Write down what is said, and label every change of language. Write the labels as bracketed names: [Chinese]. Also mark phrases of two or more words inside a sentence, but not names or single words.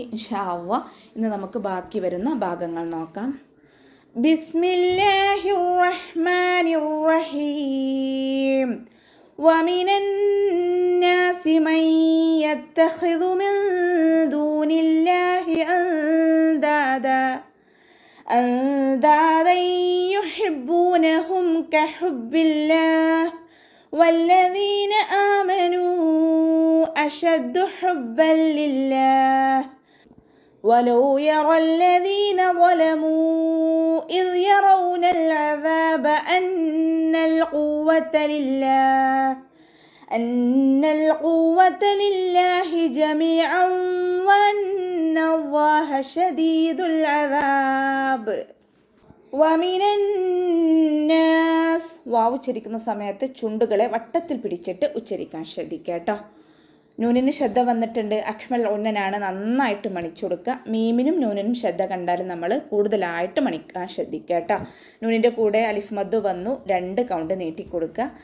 [Arabic] إن شاء الله [Malayalam] ഇന്ന് നമുക്ക് ബാക്കി വരുന്ന ഭാഗങ്ങൾ നോക്കാം. [Arabic] بسم الله الرحمن الرحيم. ومن الناس من يتخذ من دون الله أندادا يحبونهم كحب الله والذين آمنوا أشد حبا لله ولو يرى الذين ظلموا إذ يرون العذاب أن القوة لله جميعا وأن الله شديد العذاب. ومن الناس [Malayalam] വാവ് ഉച്ചരിക്കുന്ന സമയത്ത് ചുണ്ടുകളെ വട്ടത്തിൽ പിടിച്ചിട്ട് ഉച്ചരിക്കാൻ ശ്രദ്ധിക്കുക കേട്ടോ. നൂനിന് ശ്രദ്ധ വന്നിട്ടുണ്ട്. അക്മൽ ഉന്നനാണ്, നന്നായിട്ട് മണിച്ചു കൊടുക്കുക. മീമിനും നൂനിനും ശ്രദ്ധ കണ്ടാലും നമ്മൾ കൂടുതലായിട്ട് മണിക്കാൻ ശ്രദ്ധിക്കുക കേട്ടോ. നൂനിൻ്റെ കൂടെ അലിഫ് മദ്ദ് വന്നു, 2 കൗണ്ട് നീട്ടിക്കൊടുക്കുക.